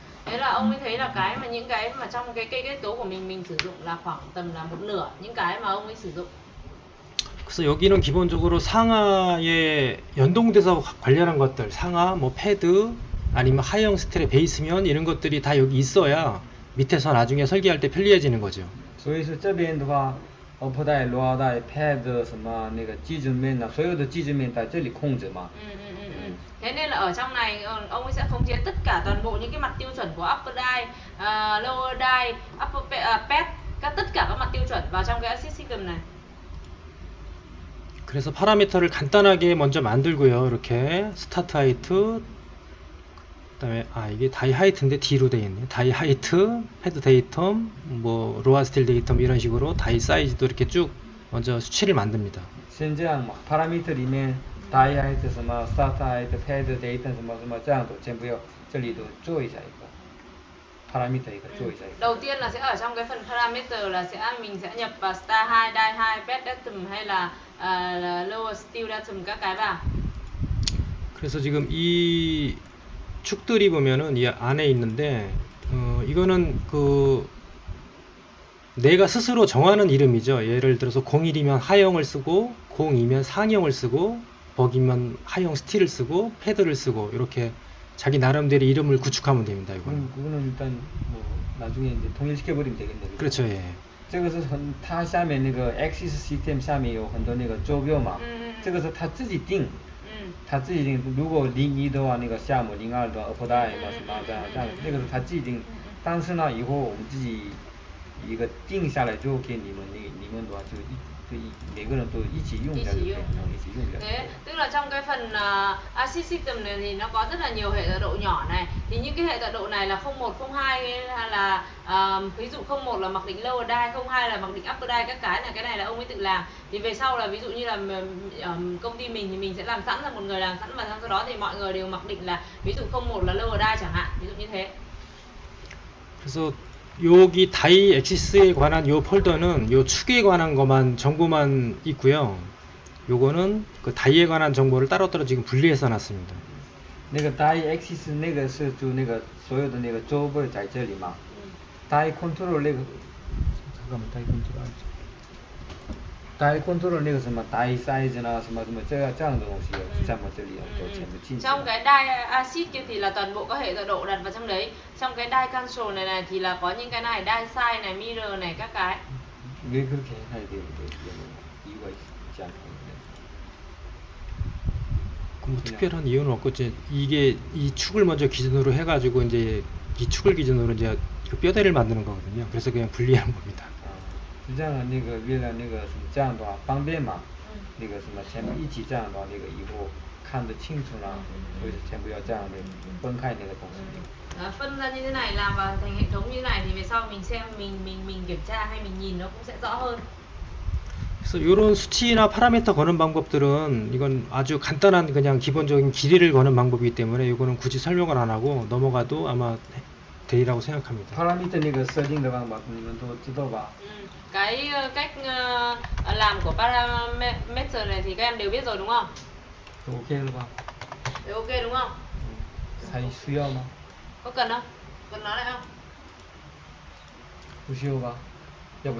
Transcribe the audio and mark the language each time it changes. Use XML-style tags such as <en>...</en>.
<vi>Thế là ông ấy thấy là cái mà những cái mà trong cái kết cấu của mình sử dụng là khoảng tầm là một nửa những cái mà ông ấy sử dụng.</vi> <ko>그래서 여기는 기본적으로 상하에 연동돼서 관련한 것들, 상하, 뭐 패드, 아니면 하이형 스틸의 베이스면 이런 것들이 다 여기 있어야 밑에서 나중에 설계할 때 편리해지는 거죠.</ko> <zh>所以说这边的话 upper die lower die pad 什么那个基准面所有的基准面在这里控制嘛</zh> <vi>Thế nên là ở trong này ông ấy sẽ khống chế tất cả toàn bộ những cái mặt tiêu chuẩn của upper die, lower die, pad, tất cả các mặt tiêu chuẩn vào trong cái acid system này.</vi> <ko>그래서 파라미터를 간단하게 먼저 만들고요. 이렇게 스타트 하이트, 그다음에 이게 다이 하이트인데 D로 되어 있네. 다이 하이트, 패드 데이텀, 뭐 로아 스틸 데이텀 이런 식으로 다이 사이즈도 이렇게 쭉 먼저 수치를 만듭니다.</ko> <zh>先这样嘛 parameter 里面 die height 什么 start height pad date 什么这样都全部要这里都做一下一个 parameter 一个做一下一个</zh> <vi>Đầu tiên là sẽ ở trong cái phần parameter là mình sẽ nhập vào star 2, die 2, pad datum hay là lower steel datum các cái vào.</vi> <ko>그래서 지금 이 축들이 보면은 이 안에 있는데 이거는 그 내가 스스로 정하는 이름이죠. 예를 들어서 01이면 하형을 쓰고 02면 상형을 쓰고 버기면 하형 스틸을 쓰고 패드를 쓰고 이렇게 자기 나름대로 이름을 구축하면 됩니다. 이거는. 그거는 일단 뭐 나중에 이제 통일시켜 버리면 되겠네요. 그렇죠. 예.</ko> <zh>这个是它下面那个 Axis System 下面有很多那个坐标嘛这个是他自己定他自己定如果01的话那个项目02的话 upper die 嘛什么这样那个是他自己定但是呢以后我们自己一个定下来之后给你们的话就每个人都一起用一下就可以，一起用一下。</zh> <vi>Thế, tức là trong cái phần acid system này thì nó có rất là nhiều hệ tọa độ nhỏ này. Thì những cái hệ tọa độ này là 01, 02 hay là ví dụ 01 là mặc định lower die, 02 là mặc định upper die, các cái này là ông ấy tự làm. Thì về sau là ví dụ như là công ty mình thì mình sẽ làm sẵn, là một người làm sẵn, và sau đó thì mọi người đều mặc định là ví dụ 01 là lower die chẳng hạn, ví dụ như thế.</vi> <ko>그래서 여기 다이 엑시스에 관한 요 폴더는 요 축에 관한 것만 정보만 있고요. 요거는 그 다이에 관한 정보를 따로따로 지금 분리해서 놨습니다.</ko> <zh>那个 die axis 那个是就那个所有的那个周位在这里嘛。 die control 那个，</zh> <ko>잠깐만</ko> <zh>die control die control 那个什么 die size 啊什么什么这样的东西在我这里就全部进去。</zh> <vi>Trong cái die acid kia thì là toàn bộ các hệ tọa độ đặt vào trong đấy. Trong cái die control này thì là có những cái này, die size này, mirror này, các cái.</vi> <ko>왜 그렇게 해야 돼요? 이유가 있지 않나요? 뭐 특별한 이유는 없고 이제 이게 이 축을 먼저 기준으로 해가지고 이제 이 축을 기준으로 이제 그 뼈대를 만드는 거거든요. 그래서 그냥 분리하는 겁니다.</ko> <zh>这样那个为了那个什么这样的话方便嘛，那个什么全部一起这样的话，那个以后看得清楚啦，所以全部要这样的分开那个东西。</zh> <vi>Phân ra như thế này, làm vào thành hệ thống như thế này thì về sau mình xem mình kiểm tra hay mình nhìn nó cũng sẽ rõ hơn.</vi> <ko>그래서 이런 수치나 파라미터 거는 방법들은 이건 아주 간단한 그냥 기본적인 길이를 거는 방법이기 때문에 이거는 굳이 설명을 안 하고 넘어가도 아마 되리라고 생각합니다.</ko> <zh>파라미터 那个设定的方法你们都知道吧？</zh> <vi>Cái cách làm của parameter này thì các em đều biết rồi đúng không?</vi> <zh>OK 了吧？</zh> <vi>Đều ok đúng không?</vi> <zh>还需要吗？</zh> <vi>Có cần không? Cần nói lại không?</vi> <zh>不需要吧？要</zh> <vi>Không</vi> <zh>不</zh>